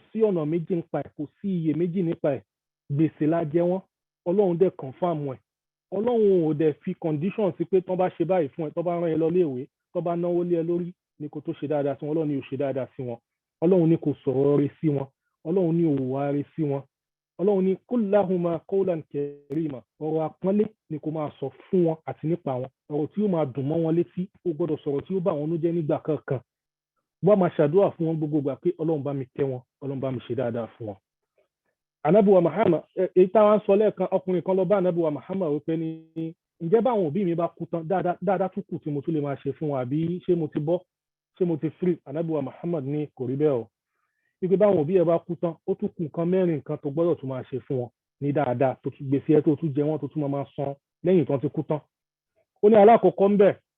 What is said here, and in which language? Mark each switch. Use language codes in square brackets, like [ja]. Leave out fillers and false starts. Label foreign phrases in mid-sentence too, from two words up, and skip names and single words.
[yo] sí ọ̀nà méjì nípa ẹ̀ kò sí iyèméjì nípa ẹ̀ gbèsè la jẹ wọ́n Ọlọ́run dẹ̀ confirm ẹ̀ Ọlọ́run ò dẹ̀ fi condition sí pé tán bá ṣe báyìí fún ẹ tán bá rán ẹ lọ léèwé tán bá náwó lé ẹ lórí ni kò tó ṣe dáadáa sí wọn Ọlọ́run ni ò ṣe dáadáa sí wọn Ọlọ́run ni kò sọ̀rọ̀ rẹ̀ sí wọn Ọlọ́run ni ò wá rẹ̀ sí wọn Ọlọ́run ni [ar] قل لهما قولا كريما [yo] ọ̀rọ̀ àpọ́nlé ni kò máa sọ fún wọn àti nípa wọn ọ̀rọ̀ tí ó máa dùn mọ́ wọn létí ó gbọ́dọ̀ sọ̀rọ̀ tí ó bá wọn nú jẹ́ nígbà kankan wọ́n máa ṣàdúrà fún wọn gbogbo gbà pé Ọlọ́run bá mi kẹ́ wọn Ọlọ́run bá mi ṣe dáadáa fún wọn. Ànábì wa Muhammad èyí táwọn sọ lẹ́ẹ̀kan ọkùnrin kan lọ bá Ànábì wa Muhammad wípé ní ǹjẹ́ báwọn òbí mi bá kú tán dáadáa tún kù tí mo tún lè máa ṣe fún wọn àbí ṣé mo ti bọ́ ṣé mo ti free Ànábì wa Muhammad ní kò rí bẹ́ẹ̀ o wípé báwọn òbí ẹ bá kú tán ó tún kù nǹkan mẹ́rin nǹkan tó gbọ́dọ̀ tún máa ṣe fún wọn ní dáadáa tó tún gbèsè ẹ tó tún jẹ wọn tó tún máa san lẹ́yìn tán ti kú tán ó ní alákọ̀ọ́kọ́ ń bẹ̀